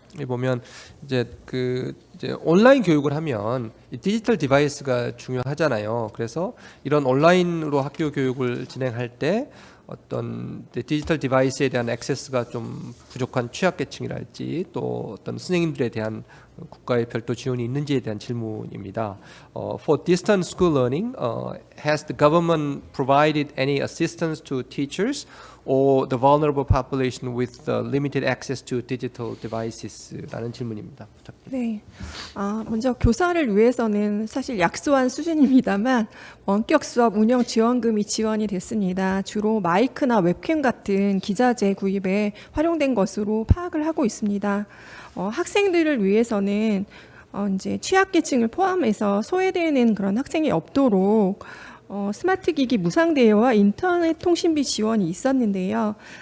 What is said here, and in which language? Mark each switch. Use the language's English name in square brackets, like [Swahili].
[Korean] 여기 보면 이제 온라인 교육을 하면 이 디지털 디바이스가 중요하잖아요. 그래서 이런 온라인으로 학교 교육을 진행할 때 어떤 디지털 디바이스에 대한 액세스가 좀 부족한 취약계층이랄지 또 어떤 선생님들에 대한 국가의 별도 지원이 있는지에 대한 질문입니다. [English] For distance school learning, has the government provided any assistance to teachers or the vulnerable population with limited access to digital devices? [Korean] 라는 질문입니다. 부탁드립니다. 네. 먼저 교사를 위해서는 사실 약소한 수준입니다만 원격 수업 운영 지원금이 지원이 됐습니다. 주로 마이크나 웹캠 같은 기자재 구입에 활용된 것으로 파악을 하고 있습니다. 학생들을 위해서는 이제 취약계층을 포함해서 소외되는 그런 학생이 없도록 스마트 기기 무상 대여와 인터넷 통신비 지원이 있었는데요.